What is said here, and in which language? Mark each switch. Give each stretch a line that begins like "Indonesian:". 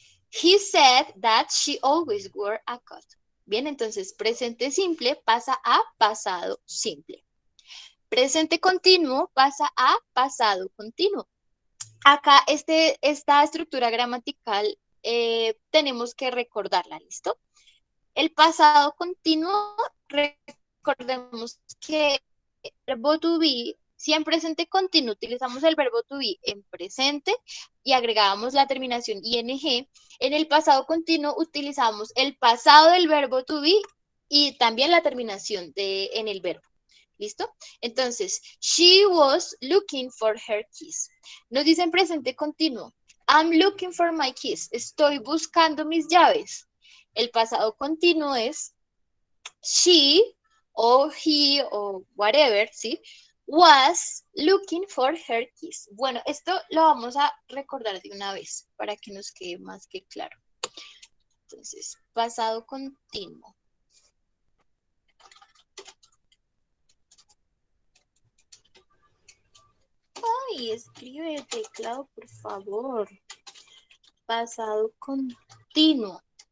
English: He said that she always wore a coat.
Spanish: Bien, entonces presente simple pasa a pasado simple. Presente continuo pasa a pasado continuo. Acá esta estructura gramatical tenemos que recordarla, ¿listo? El pasado continuo, recordemos que el verbo to be, si en presente continuo utilizamos el verbo to be en presente y agregábamos la terminación ing, en el pasado continuo utilizamos el pasado del verbo to be y también la terminación en el verbo. ¿Listo?
English: Entonces, she was looking for her keys.
Spanish: Nos dice en presente continuo,
English: I'm looking for my keys.
Spanish: Estoy buscando mis llaves. El pasado continuo es she o he o whatever, ¿sí?
English: Was looking for her keys.
Spanish: Bueno, esto lo vamos a recordar de una vez para que nos quede más que claro. Entonces, pasado continuo. Ay, escribe el teclado, por favor. Pasado continuo.